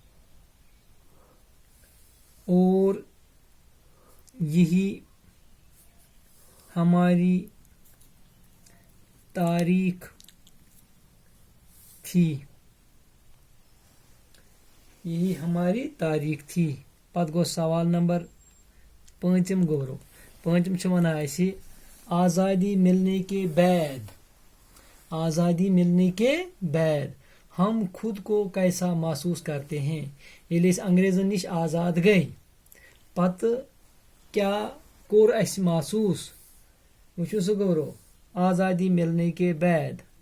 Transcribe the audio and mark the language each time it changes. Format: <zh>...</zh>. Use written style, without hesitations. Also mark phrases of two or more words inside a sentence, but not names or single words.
<ur>اور یہی ہماری تاریخ تھی.</ur> <ks>پتہ گو سوال نمبر 5 گبرو.</ks> <ur>5</ur> <ks>چھ ونان اسی:</ks> <ur>آزادی ملنے کے بعد ہم خود کو کیسا محسوس کرتے ہیں؟</ur> <ks>ییٚلہِ أسۍ انگریزن نش آزاد گئی پتہ کیا کور اس محسوس؟ وچھو سا گبرو.</ks> <ur>آزادی ملنے کے بعد،</ur>